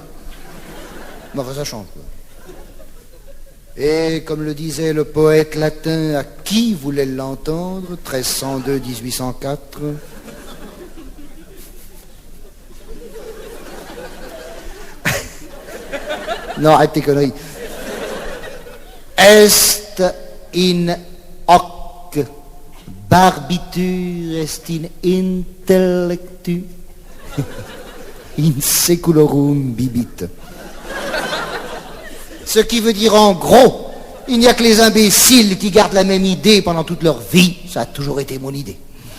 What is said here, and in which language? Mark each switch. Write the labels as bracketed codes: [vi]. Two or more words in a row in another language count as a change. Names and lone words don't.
[fr] Mais enfin, ça change, quoi. Et comme le disait le poète latin, à qui voulait l'entendre, 1302-1804, non, arrête tes conneries. [la] Est in hoc barbitur est in intellectu in seculorum bibit. [fr] Ce qui veut dire en gros, il n'y a que les imbéciles qui gardent la même idée pendant toute leur vie. Ça a toujours été mon idée.